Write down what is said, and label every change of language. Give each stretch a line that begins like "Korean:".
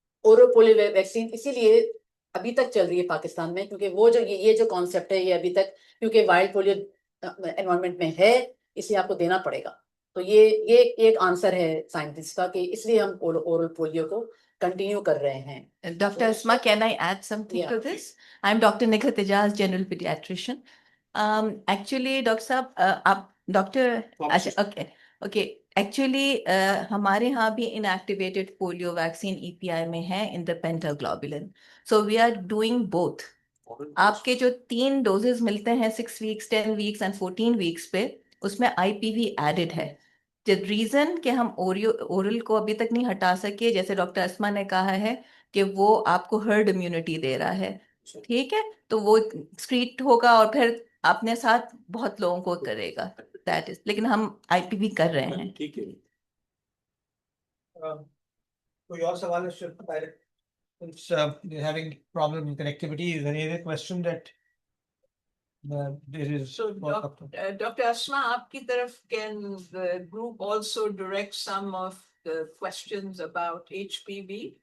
Hindi: Oral polio vaccine इसीलिए अभी तक चल रही है पाकिस्तान में क्योंकि वो जो ये जो कॉन्सेप्ट है ये अभी तक क्योंकि वाइल्ड पोलियो एनवायरनमेंट में है इसलिए आपको देना पड़ेगा तो ये एक आंसर है साइंटिस्ट का कि इसलिए हम ओरल पोलियो को कंटिन्यू कर रहे हैं
English: Dr. Asma, can I add something Yeah. to this? I'm Dr. Nikhil Tejaz, general pediatrician. Actually, Dr. Saab, आप Dr. अच्छा, okay.
Hindi: Actually, हमारे यहाँ भी
English: inactivated polio vaccine EPI
Hindi: में है
English: in the pentaglobulin. So we are doing both.
Hindi: आपके जो 3 doses मिलते हैं 6 वीक्स 10 वीक्स एंड 14 वीक्स पे उसमें आईपीवी एडेड है
English: the reason
Hindi: कि हम ओरल को अभी तक नहीं हटा सके जैसे डॉक्टर अस्मा ने कहा है कि वो आपको हर्ड इम्यूनिटी दे रहा है ठीक है तो वो स्ट्रीट होगा और फिर अपने साथ बहुत लोगों को करेगा
English: that is
Hindi: लेकिन हम आईपीवी कर रहे हैं ठीक है कोई और सवाल है
English: since they're having problem in connectivity is there any other question that there is So, Dr. Asma,
Hindi: आपकी तरफ
English: can the group also direct some of the questions about HPV?